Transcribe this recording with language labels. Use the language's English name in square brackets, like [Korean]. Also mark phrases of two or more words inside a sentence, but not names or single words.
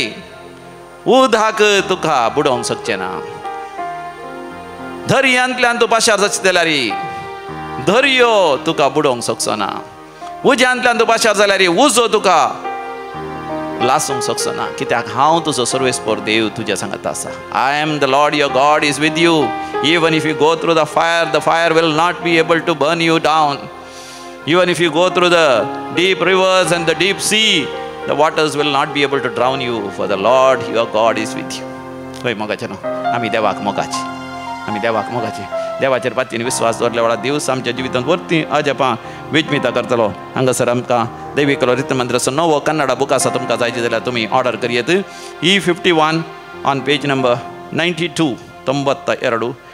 [Konkani] उदकाक तुका बुडोवंक शकचें ना दर्यांतल्यान तूं पाशार जाचें जाल्यार दर्यो तुका बुडोवंक शकचो ना उज्यांतल्यान तूं पाशार जाल्यार उजो तुका लासूंक शकचो ना कित्याक हांव तुजो सर्वेस्पर देव तुज्या सांगात आसा [English] I am the Lord your God is with you even if you go through the fire will not be able to burn you down even if you go through the deep rivers and the deep sea the waters will not be able to drown you for the Lord your God is with you [Konkani] होय मोगाचे न्हू आमी देवाक मोगाचे देवाचेर पातयेन विश्वास दवरल्या वेळार देव आमच्या जिवितांत वर्ती अजापां विस्मितां करतलो हांगासर आमकां दैवीक रितमंत्राचो नवो कन्नडा बूक आसा तुमकां जायचे जाल्यार तुमी ऑर्डर करियेत E51 [English] on page number [Konkani] 92 92